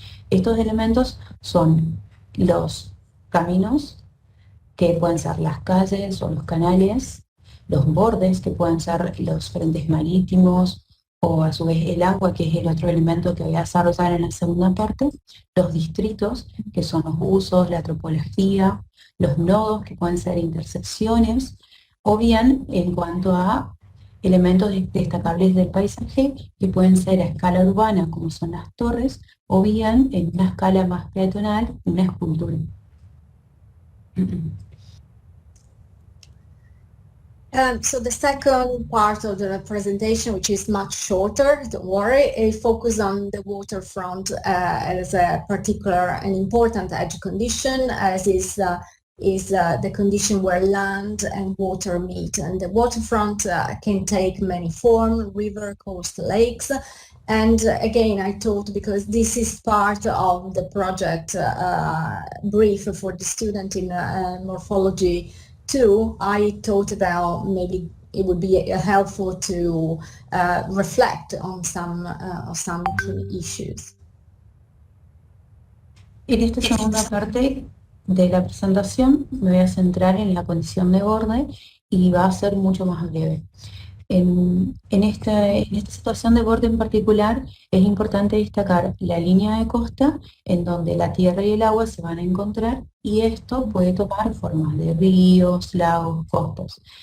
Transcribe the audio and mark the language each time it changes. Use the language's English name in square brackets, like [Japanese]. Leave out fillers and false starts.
[Spanish] Estos elementos son los caminos, que pueden ser las calles o los canales, los bordes, que pueden ser los frentes marítimos, o a su vez el agua, que es el otro elemento que voy a desarrollar en la segunda parte, los distritos, que son los usos, la topología, los nodos, que pueden ser intersecciones, o bien en cuanto a elementos destacables del paisaje que pueden ser a escala urbana, como son las torres, o bien en una escala más peatonal, una escultura. [English] So the second part of the presentation, which is much shorter, don't worry, it focuses on the waterfront as a particular and important edge condition, as is the condition where land and water meet. And the waterfront can take many forms: river, coast, lakes. And again, I thought, because this is part of the project brief for the student in morphology too, I thought about maybe it would be helpful to reflect on some key issues. [Spanish] En esta segunda parte de la presentación me voy a centrar en la condición de borde y va a ser mucho más breve. En esta situación de borde en particular es importante destacar la línea de costa en donde la tierra y el agua se van a encontrar, y esto puede tomar formas de ríos, lagos, costas.